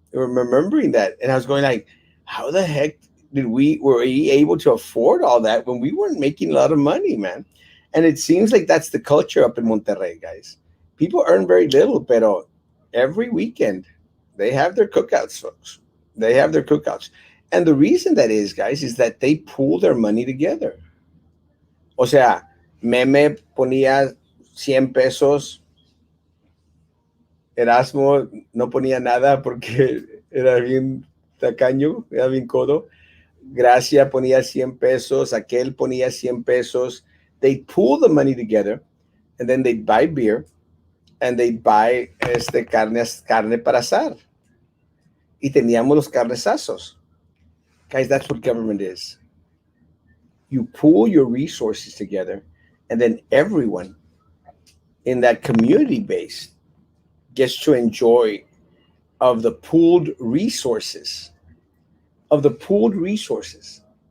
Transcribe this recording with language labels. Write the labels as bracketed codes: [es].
[en] We were remembering that, and I was going like, how the heck were we able to afford all that when we weren't making a lot of money, man? And it seems like that's the culture up in Monterrey, guys. People earn very little, pero every weekend they have their cookouts, folks. They have their cookouts. And the reason that is, guys, is that they pool their money together. [es] O sea, Meme ponía 100 pesos, Erasmo no ponía nada porque era bien tacaño, era bien codo. Gracia ponía 100 pesos, aquel ponía 100 pesos. [en] They'd pool the money together and then they'd buy beer and they'd buy carne para asar. [es] Y teníamos los carnesazos. [en] Guys, that's what government is. You pool your resources together, and then everyone in that community base gets to enjoy of the pooled resources. Of the pooled resources.